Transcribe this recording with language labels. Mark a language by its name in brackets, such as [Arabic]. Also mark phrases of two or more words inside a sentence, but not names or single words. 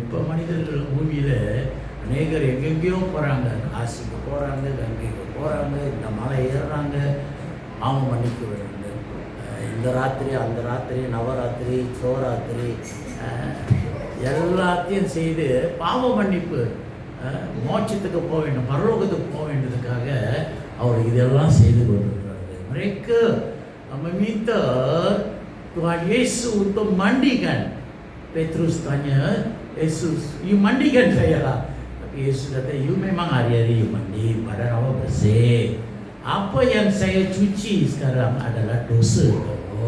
[Tamil] இப்போ மனிதர்கள் பூமியில் அநேகர் எங்கெங்கேயோ போகிறாங்க, காசிக்கு போகிறாங்க, கங்கைக்கு போகிறாங்க, இந்த மலை ஏறுறாங்க, பாவம் மன்னிக்க வேண்டும். இந்த ராத்திரி அந்த ராத்திரி நவராத்திரி சிவராத்திரி எல்லாத்தையும் செய்து பாவ மன்னிப்பு மோட்சத்துக்கு போக வேண்டும், பரலோகத்துக்கு போக வேண்டியதுக்காக அவர் இதெல்லாம் செய்து கொண்டிருக்கிறார்கள். [Malay] Mereka meminta Tuhan Yesus untuk mandikan. Petrus tanya, Yesus, you mandikan saya lah. Tapi Yesus kata, you memang hari-hari you mandi, badan awak bersih. Apa yang saya cuci sekarang adalah dosa kamu.